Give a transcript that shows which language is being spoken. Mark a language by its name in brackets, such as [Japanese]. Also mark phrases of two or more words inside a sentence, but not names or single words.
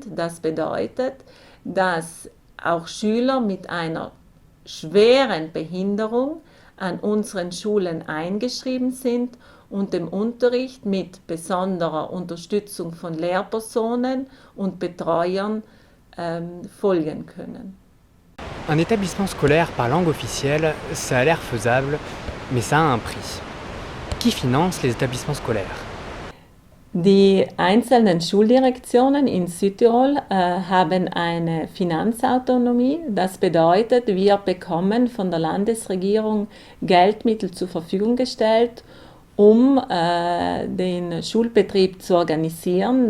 [German] Das bedeutet, dass auch Schüler mit einer schweren Behinderung an unseren Schulen eingeschrieben sind und dem Unterricht mit besonderer Unterstützung von Lehrpersonen und Betreuern folgen können. [French] Un établissement scolaire par langue officielle, ça a l'air faisable, mais ça a un prix. Qui finance les établissements scolaires? [German] Die einzelnen Schuldirektionen in Südtirol haben eine Finanzautonomie. Das bedeutet, wir bekommen von der Landesregierung Geldmittel zur Verfügung gestellt, um den Schulbetrieb zu organisieren.